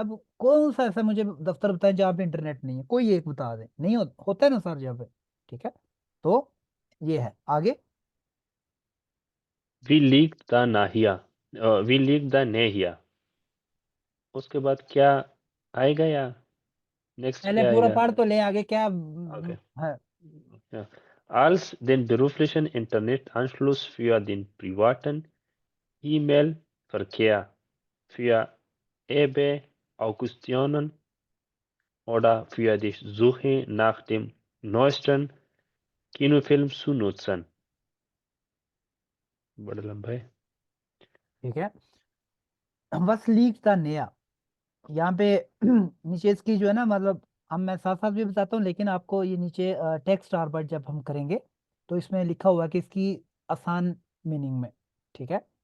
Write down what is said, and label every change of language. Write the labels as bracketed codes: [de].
[hi] अब कौन सा ऐसा मुझे दफ्तर बताएं जहाँ पे इंटरनेट नहीं है, कोई एक बता दे, नहीं होता है ना सर जहाँ पे, ठीक है। तो ये है आगे। [de] Wie liegt da nachher? Wie liegt da näher? [hi] उसके बाद क्या आएगा, या नेक्स्ट पहले क्या पूरा आएगा? पढ़ तो ले, आगे क्या [en] Okay. [hi] है? [de] Ja. Als den beruflichen Internetanschluss für den privaten E-Mail-Verkehr für E-Beauctionen oder für die Suche nach dem neuesten Kinofilm zu nutzen. [hi] बड़ा लंबा है। ठीक है, बस लीक था नया, यहाँ पे नीचे इसकी जो है ना, मतलब हम मैं साथ साथ भी बताता हूँ, लेकिन आपको ये नीचे टेक्स्ट आर बट जब हम करेंगे तो इसमें लिखा हुआ है कि इसकी आसान मीनिंग में, ठीक है।